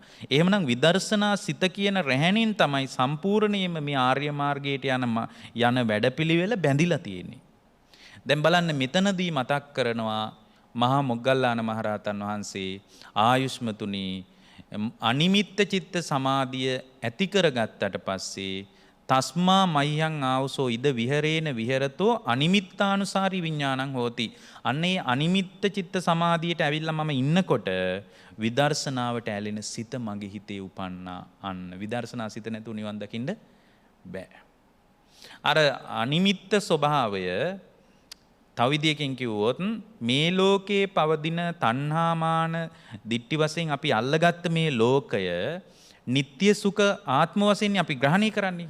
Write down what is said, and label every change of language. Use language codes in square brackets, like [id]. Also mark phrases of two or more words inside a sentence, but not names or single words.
[si] එහෙමනම් විදර්ශනා සිත කියන රැහැණින් තමයි සම්පූර්ණයෙන්ම මේ ආර්ය මාර්ගයට යන වැඩපිළිවෙල බැඳිලා තියෙන්නේ. දැන් බලන්න මෙතනදී මතක් කරනවා මහා මොග්ගල්ලාන මහරහතන් වහන්සේ ආයුෂ්මතුනි අනිමිත්ත චිත්ත සමාධිය ඇති කරගත්තට පස්සේ [pi] තස්මා මය්‍යං ආවසෝ ඉද විහෙරේන විහෙරතෝ අනිමිත්තානුසාරි විඥානං හෝති. [si] අන්නේ අනිමිත්ත චිත්ත සමාධියට ඇවිල්ලා මම ඉන්නකොට විදර්ශනාවට ඇලෙන සිත මගේ හිතේ උපන්නා. අන්න විදර්ශනා සිත නැතුව නිවන් දකින්න බෑ. අර අනිමිත්ත ස්වභාවය තව විදියකින් කිව්වොත් මේ ලෝකේ පවතින තණ්හාමාන දිට්ඨි වශයෙන් අපි අල්ලගත්ත මේ ලෝකය නিত্য සුඛ ආත්ම වශයෙන් අපි ග්‍රහණය කරන්නේ.